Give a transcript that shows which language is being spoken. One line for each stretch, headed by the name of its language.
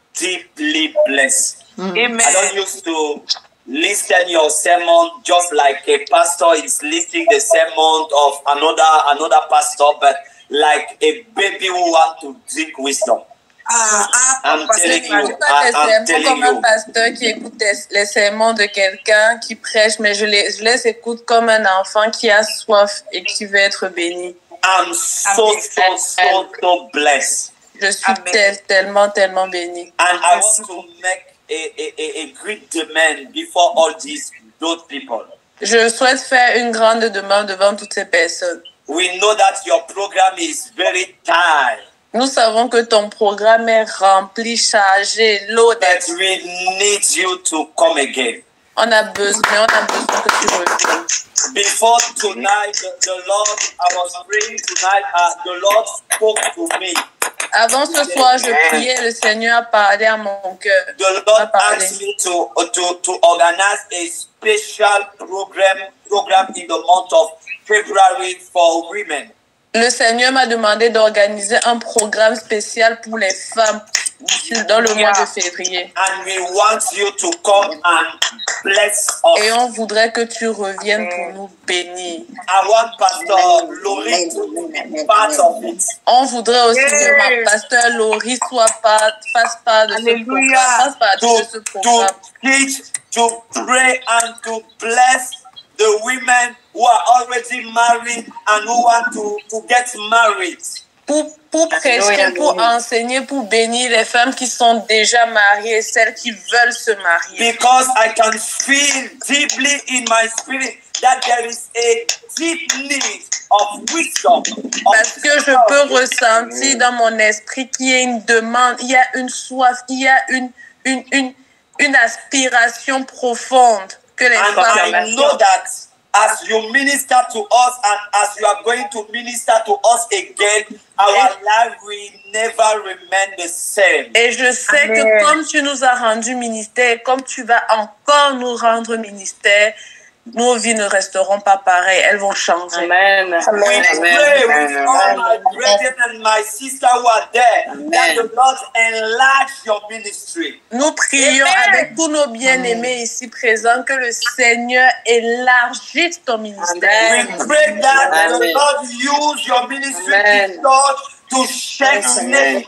English: deeply blessed. Amen. I don't used to listen your sermon just like a pastor is listening the sermon of another pastor, but like a baby who want to drink wisdom. I'm telling you, I'm telling
French: comme un
English: you.
French: pasteur qui écoute les sermons de quelqu'un qui prêche, mais je les écoute comme un enfant qui a soif et qui veut être béni.
English: I'm so blessed.
French: Je suis tellement béni.
English: And I want to make a great demand before all those people.
French: Je souhaite faire une grande demande devant toutes ces personnes.
English: We know that your program is very tight.
French: Nous savons que ton programme est rempli, chargé, loaded.
English: But we need you to come again.
French: On a besoin que tu reviennes.
English: Before tonight, the Lord, I was praying tonight, the Lord spoke to me.
French: Avant ce soir, je priais, le Seigneur a parlé à mon cœur.
English: The Lord asked me to organize a special program in the month of February for women.
French: Le Seigneur m'a demandé d'organiser un programme spécial pour les femmes dans le mois de février.
English: And we want you to come and bless us.
French: Et on voudrait que tu reviennes pour nous bénir.
English: I want Pastor Laurie to be part of it.
French: On voudrait aussi que ma pasteur Laurie fasse part de ce programme.
English: To teach, to pray and to bless the women who are already married and who want to get married.
French: Pour prêcher, pour enseigner, pour bénir les femmes qui sont déjà mariées et celles qui veulent se marier.
English: Because I can feel deeply in my spirit that there is a deep need of wisdom.
French: Parce que je peux ressentir dans mon esprit qu'il y a une demande, il y a une soif, il y a une aspiration profonde que les femmes ont.
English: I know that as you minister to us and as you are going to minister to us again, our life will never remain the same.
French: Et je sais que comme tu nous as rendu ministère, comme tu vas encore nous rendre ministère, nos vies ne resteront pas pareilles, elles vont changer. Amen.
English: We pray with all my brethren and my sister who are there that the Lord enlarge your ministry.
French: Nous prions avec tous nos bien-aimés ici présents que le Seigneur élargisse ton ministère.
English: We pray that the Lord use your ministry to shake nations.